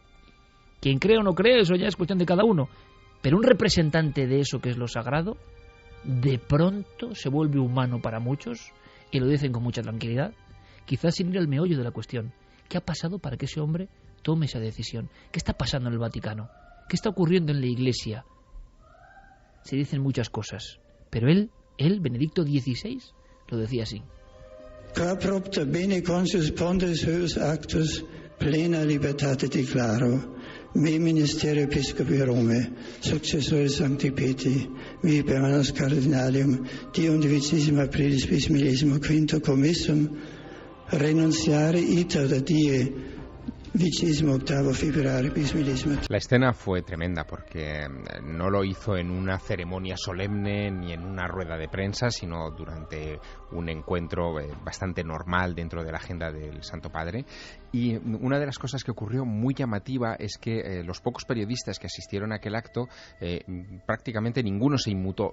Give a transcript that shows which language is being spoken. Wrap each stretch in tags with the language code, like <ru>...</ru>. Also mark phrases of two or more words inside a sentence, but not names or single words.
<es>Quien cree o no cree, eso ya es cuestión de cada uno, pero un representante de eso que es lo sagrado, de pronto se vuelve humano para muchos, y lo dicen con mucha tranquilidad, quizás sin ir al meollo de la cuestión. ¿Qué ha pasado para que ese hombre tome esa decisión? ¿Qué está pasando en el Vaticano? ¿Qué está ocurriendo en la Iglesia? Se dicen muchas cosas, pero él, Benedicto XVI, lo decía así.</es> <la>Qua propter bene consus ponderis huius actus plena libertate declaro, me ministerio episcopi Rome, successore Sancti Petri, me permanens cardinalium, dium 12 aprilis bis millesimo quinto commissum, renunciare iter da die, 28 febbraio bis millesimo.</la> <es>La escena fue tremenda porque no lo hizo en una ceremonia solemne ni en una rueda de prensa, sino durante un encuentro bastante normal dentro de la agenda del Santo Padre. Y una de las cosas que ocurrió muy llamativa es que los pocos periodistas que asistieron a aquel acto, prácticamente ninguno se inmutó.</es>